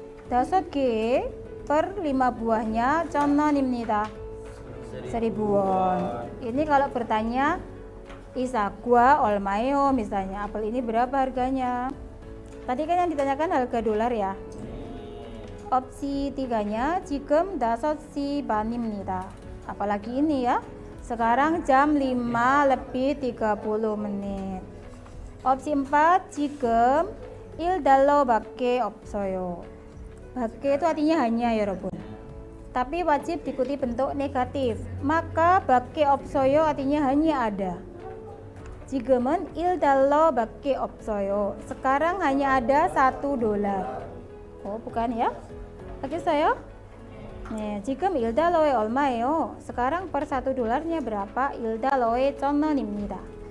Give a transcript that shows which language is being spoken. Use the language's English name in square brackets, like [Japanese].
[Korean] 5개 [Indonesian] per 5 buahnya [Korean] 1,000원입니다. 1,000원. [Indonesian] Ini kalau bertanya [Korean] isagwa 얼마예요 [Indonesian] misalnya, apel ini berapa harganya? Tadi kan yang ditanyakan harga dolar ya. Opsi 3-nya [Korean] 지금 5시 반입니다. [Indonesian] Apalagi ini ya. Sekarang jam 5:30 menit. [Korean] Opsi 4 지금 1달러밖에 없어요. 밖에 [Indonesian] itu artinya hanya ya [Korean] 여러분. [Indonesian] Tapi wajib diikuti bentuk negatif. Maka [Korean] 밖에 없어요 [Indonesian] artinya hanya ada. [Korean] 지금은 1달러밖에 없어요. [Indonesian] Sekarang hanya ada 1 dolar. Oh, bukan ya? Bagus saya? [Korean] 네, 지금 1달러에 얼마예요? [Indonesian] Sekarang per 1 dolarnya berapa? [Korean] 1달러에 1,000원입니다.